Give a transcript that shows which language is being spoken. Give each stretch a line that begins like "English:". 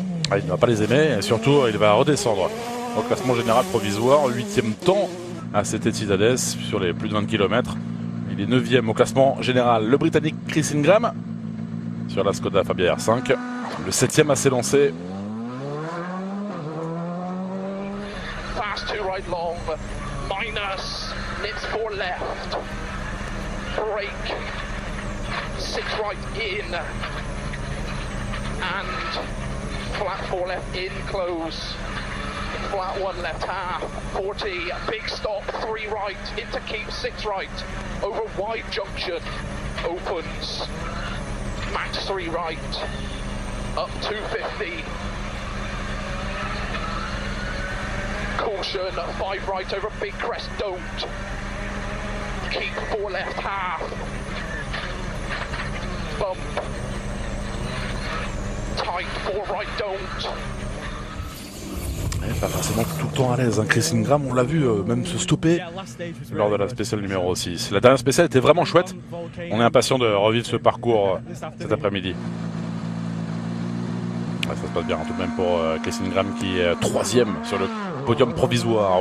French: Ah, il ne va pas les aimer, et surtout il va redescendre au classement général provisoire, 8e temps à Cité-Cidades sur les plus de 20 km. Il est 9e au classement général. Le Britannique Chris Ingram sur la Skoda Fabia R5, le 7e à s'élancer.
English: Fast 2 right long, minus, nits 4 left, brake, 6 right in, and flat 4 left in close, flat 1 left half, 40, big stop, 3 right, into keep, 6 right, over wide junction, opens, max 3 right, up 250, caution, 5 right over big crest, don't, keep 4 left half, bump, tight, 4 right, don't.
French: Pas forcément tout le temps à l'aise, hein. Chris Ingram, on l'a vu même se stopper lors de la spéciale numéro 6. La dernière spéciale était vraiment chouette. On est impatient de revivre ce parcours cet après-midi. Ouais, ça se passe bien tout de même pour Chris Ingram qui est 3e sur le podium provisoire.